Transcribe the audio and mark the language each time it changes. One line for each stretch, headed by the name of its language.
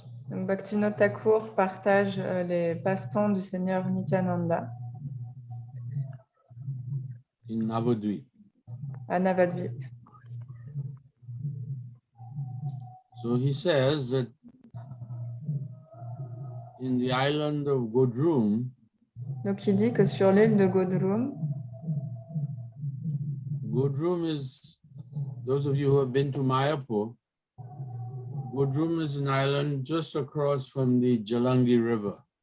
French: Donc, Bhaktivinoda Thakur partage les passe-temps du Seigneur Nityananda
English: in Navadvip.
French: à Navadvip.
English: So he says that in the island of Godrum,
French: Donc, il dit que sur l'île de Godrum,
English: Godrum is, those of you who have been to Mayapur, Godrum is an island just across from the Jalangi River.